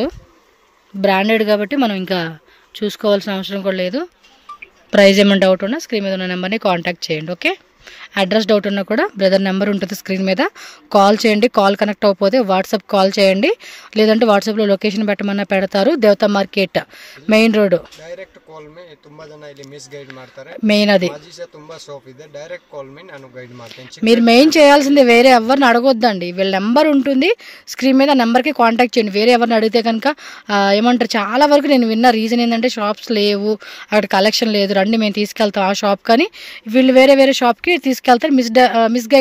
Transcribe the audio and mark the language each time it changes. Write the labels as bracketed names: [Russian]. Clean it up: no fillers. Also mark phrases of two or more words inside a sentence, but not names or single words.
[Telugu] బ్రాండెడ్ కాబట్టి మనం ఇంకా చూసుకోవాల్సిన అవసరం కూడా లేదు. ప్రైస్ ఏమైనా డౌట్ ఉన్నా స్క్రీన్ మీద ఉన్న నెంబర్ని కాంటాక్ట్ చేయండి. ఓకే, అడ్రస్ డౌట్ ఉన్నా కూడా బ్రదర్ నెంబర్ ఉంటుంది స్క్రీన్ మీద, కాల్ చేయండి. కాల్ కనెక్ట్ అవ్వకపోతే వాట్సాప్ కాల్ చేయండి, లేదంటే వాట్సాప్లో లొకేషన్ పెట్టమన్నా పెడతారు. దేవతా మార్కెట్ మెయిన్ రోడ్. [English] direct call [Kannada] ಮೇ ತುಂಬಾ ಜನ ಇಲ್ಲಿ ಮಿಸ್ ಗೈಡ್ ಮಾಡ್ತಾರೆ. [Telugu] మెయిన్ అది [Kannada] ಮಾಜಿಸ ತುಂಬಾ ಶಾಪ್ ಇದೆ. [English] direct call [Kannada] ಮೇ ನಾನು ಗೈಡ್ ಮಾಡ್ತೇನೆ. [Telugu] మీరు మెయిన్ చేయాల్సింది వేరే ఎవరిని అడగొద్దండి. వీళ్ళ నెంబర్ ఉంటుంది స్క్రీన్ మీద, నెంబర్కి కాంటాక్ట్ చేయండి. వేరే ఎవరిని అడిగితే కనుక ఏమంటారు, చాలా వరకు నేను విన్న రీజన్ ఏంటంటే షాప్స్ లేవు, అక్కడ కలెక్షన్ లేదు, రండి మేము తీసుకెళ్తాం ఆ షాప్. కానీ వీళ్ళు వేరే షాప్కి తీసుకెళ్తారు, మిస్గైడ్ చేస్తూ ఉంటారు.